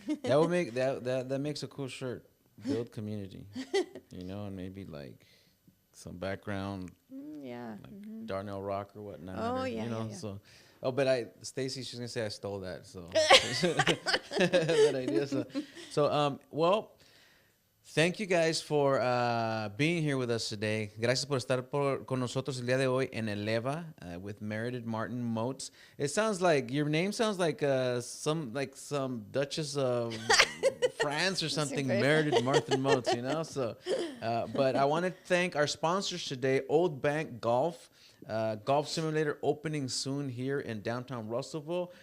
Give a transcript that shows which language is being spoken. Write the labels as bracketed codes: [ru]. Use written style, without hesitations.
[en] That would make that makes a cool shirt. Build community, and maybe like some background, Yeah. like Darnell Rock or whatnot. Oh, or, yeah, yeah, yeah. So, but Stacy, she's gonna say I stole that. So that idea. Well, thank you guys for being here with us today. [es] Gracias por estar con nosotros el día de hoy en Eleva with Meredith Martin-Moats. [en] It sounds like your name sounds like some Duchess of France or something, Meredith Martin-Moats, So, but I want to thank our sponsors today, Old Bank Golf. Golf simulator opening soon here in downtown Russellville.